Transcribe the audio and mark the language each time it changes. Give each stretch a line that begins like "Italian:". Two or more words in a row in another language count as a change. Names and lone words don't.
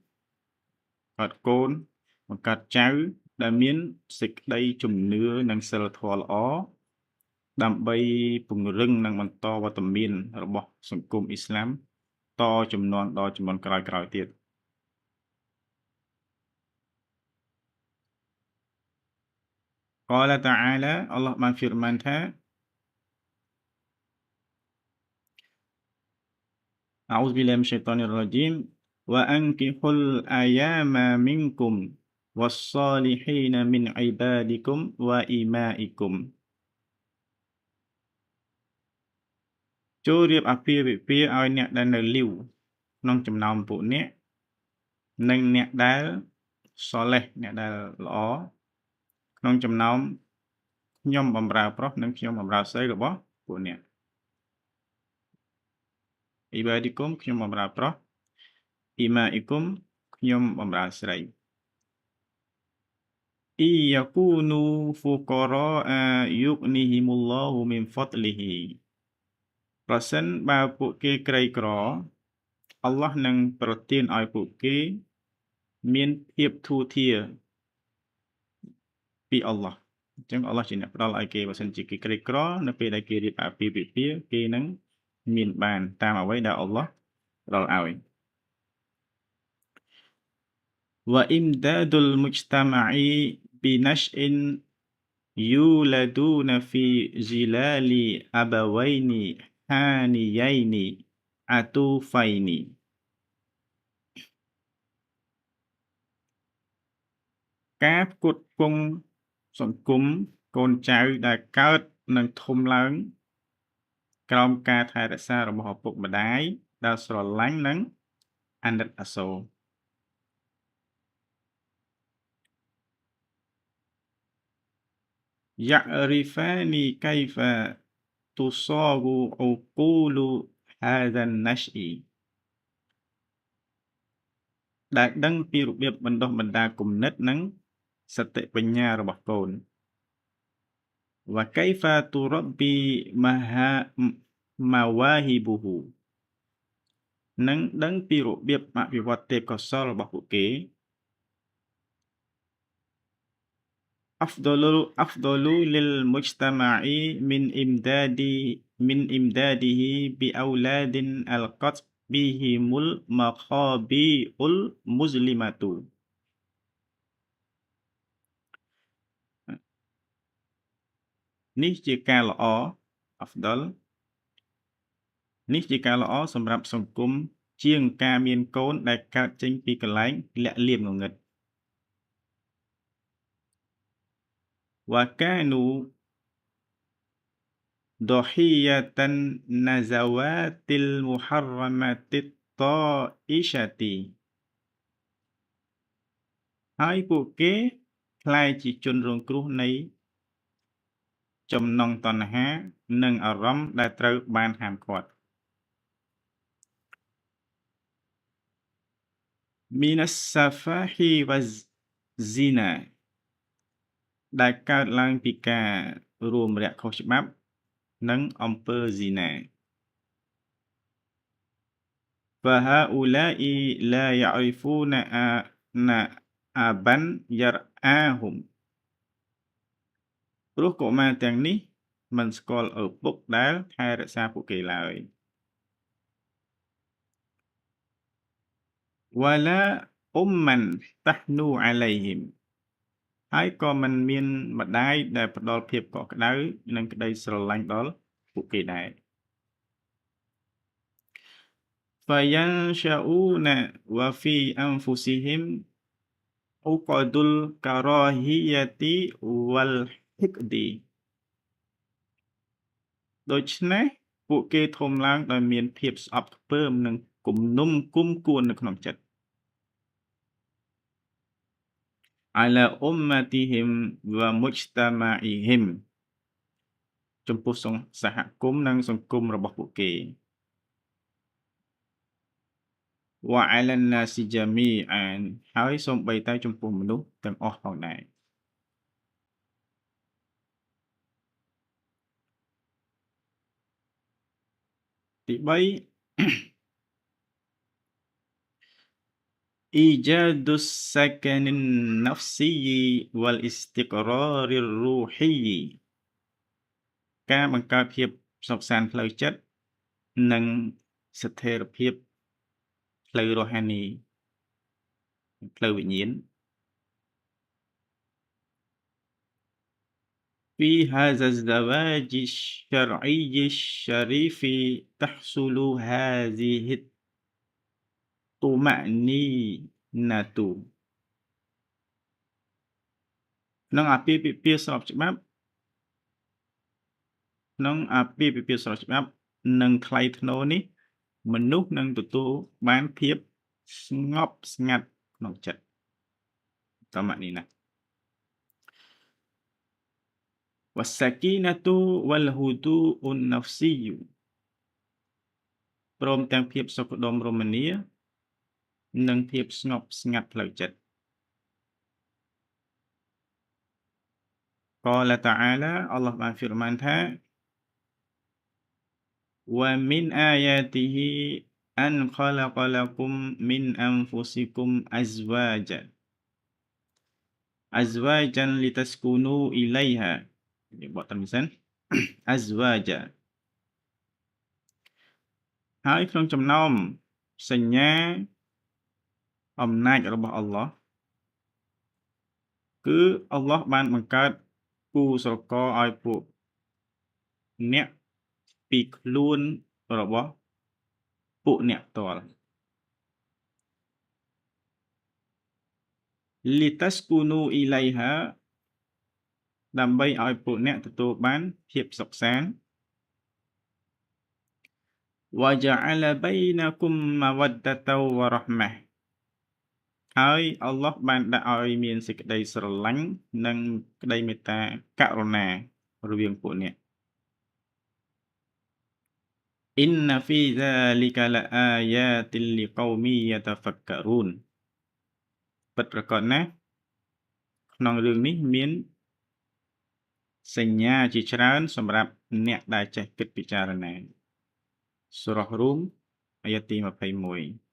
Khmer: បង្កើតចៅដែលមានសេចក្តីជំនឿនិងសីលធម៌ល្អដើម្បីពង្រឹងនិងបន្តវត្តមានរបស់សង្គមអ៊ីស្លាមតជំនាន់ដល់ជំនាន់ក្រោយៗទៀត
Arabic: قال تعالى الله
Khmer: បានហ្វីរម៉ានថា
Arabic: أعوذ بالله من الشيطان الرجيم وأنكحوا الأيامى منكم والصالحين من عبادكم وإمائكم
Khmer: ចូលរៀបអាពាហ៍ពិពាហ៍ឲ្យអ្នកដែលនៅលីវក្នុងចំណោមពួកអ្នកនិងអ្នកដែលសលេះអ្នកដែលល្អក្នុងចំណោមខ្ញុំបម្រើប្រុសនិងខ្ញុំបម្រើស្រីរបស់ពួកអ្នក Ibadikum ខ្ញុំបម្រើប្រុស Imaikum ខ្ញុំបម្រើស្រី
Arabic: يكونوا فقراء يغنهم الله من فضله
Khmer: ប្រសិនបើពួកគេក្រីក្រអល់ឡោះនឹងប្រទានឲ្យពួកគេមានភាពធូរធារ ពីអល់ឡោះអញ្ចឹងអល់ឡោះជាអ្នកផ្ដល់ឲ្យគេបើសិនជាគេក្រីក្រនៅពេលដែលគេរៀបអាពាហ៍ពិពាហ៍គេនឹងមានបានតាមអ្វីដែលអល់ឡោះផ្ដល់ឲ្យ
Arabic: وإمداد المجتمع بنشء يولدون في ظلال أبوين حانيين عطوفين ការ
Khmer: ផ្គត់ផ្គង់សង្គមកូនចៅដែលកើតនិងធំឡើងក្រោមការថែរក្សារបស់ឪពុកម្ដាយដែលស្រឡាញ់និងអាណិតអាសូរ
Arabic: يعرفان كيف تصاغ عقول هذا النشء
Khmer: ដែលដឹងពីរបៀបបណ្ដុះបណ្ដាលគំនិតនិងសតិបញ្ញារបស់កូន
Arabic: وكيف تربي مواهبه
Khmer: និងដឹងពីរបៀបអភិវឌ្ឍទេពកោសល្យរបស់ពួកគេ
Arabic: أفضل للمجتمع من إمداده بأولاد ألقت بهم المخابئ المظلمة
Khmer: នេះជាការល្អ
Arabic: أفضل
Khmer: នេះជាការល្អសម្រាប់សង្គមជាងការមានកូនដែលកើតចេញពីកន្លែងលាក់លៀមងងឹត
Arabic: وكانوا ضحية النزوات المحرمة الطائشة
Khmer: ហើយពួកគេក្លាយជាជនរងគ្រោះនៃចំណង់តណ្ហានិងអារម្មណ៍ដែលត្រូវបានហាមឃាត់
Arabic: من السفاح والزنا
Khmer: ដែលកើតឡើងពីការរួមរយៈខុសច្បាប់និងអំពើស៊ីណា
Arabic: فهؤلاء لا يعرفون أن أبا يرعاهم
Khmer: ព្រោះកុមារទាំងនេះមិនស្គាល់ឪពុកដែលថែរក្សាពួកគេឡើយ
Arabic: ولا أما تحنو عليهم
Khmer: ហើយក៏មិនមានម្ដាយដែលផ្ដល់ភាពកក់ក្ដៅនិងក្ដីស្រឡាញ់ដល់ពួកគេដែរ
Arabic: فينشأون وفي أنفسهم عقد الكراهية والحقد
Khmer: ដូច្នេះពួកគេធំឡើងដោយមានភាពស្អប់ខ្ពើមនិងគំនុំគុំគួននៅក្នុងចិត្ត
Arabic: على أمتهم ومجتمعهم
Khmer: ចំពោះសហគមន៍និងសង្គមរបស់ពួកគេ
Arabic: وعلى الناس جميعا
Khmer: ហើយសូម្បីតែចំពោះមនុស្សទាំងអស់ផងដែរ ទី3
Arabic: إيجاد السكن النفسي والاستقرار الروحي
Khmer: ការបង្កើតភាពសុខសាន្តផ្លូវចិត្តនិងស្ថិរភាពផ្លូវរ៉ូហានី ផ្លូវវិញ្ញាណ
Arabic: في هذا الزواج الشرعي الشريف تحصل هذه
Khmer: الطمأنينة ក្នុងអាពាហ៍ពិពាហ៍ស្របច្បាប់និងថ្លៃថ្នូរនេះមនុស្សនឹងទទួលបានភាពស្ងប់ស្ងាត់ក្នុងចិត្ត طمأنينة
Arabic: والسكينة والهدوء النفسي
Khmer: ព្រមទាំងភាពសុខដុមរមនានិងភាពស្ងប់ស្ងាត់ផ្លូវចិត្ត
Arabic: قال تعالى
Khmer: អល់ឡោះបានហ្វីរម៉ានថា
Arabic: ومن آياته أن خلق لكم من أنفسكم أزواجا لتسكنوا إليها
Khmer: នេះបកតាមនេះសិន أزواجا ហើយក្នុងចំណោមសញ្ញាអំណាចរបស់អល់ឡោះ គឺអល់ឡោះបានបង្កើតគូស្រករឲ្យពួកអ្នកពីខ្លួនរបស់ពួកអ្នកផ្ទាល់
Arabic: لتسكنوا إليها
Khmer: ដើម្បីឲ្យពួកអ្នកទទួលបានភាពសុខសាន្ត
Arabic: وجعل بينكم مودة ورحمة
Khmer: ហើយអល់ឡោះបានដាក់ឲ្យមានសេចក្តីស្រឡាញ់និងក្តីមេត្តាករុណារវាងពួកអ្នក
Arabic: إن في ذلك لآيات لقوم يتفكرون
Khmer: ពិតប្រាកដណាស់ក្នុងរឿងនេះមានសញ្ញាជាច្រើនសម្រាប់អ្នកដែលចេះគិតពិចារណាសូរ៉ាហ្រូមអាយ៉ាទី21